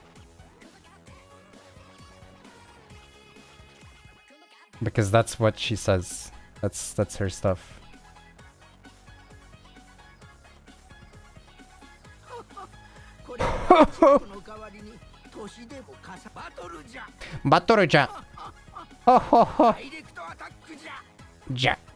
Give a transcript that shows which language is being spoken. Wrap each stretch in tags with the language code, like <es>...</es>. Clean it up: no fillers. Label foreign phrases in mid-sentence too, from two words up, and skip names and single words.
<en>Because that's what she says. That's her stuff. Battle ja. Ho ho ho. Ja.</en>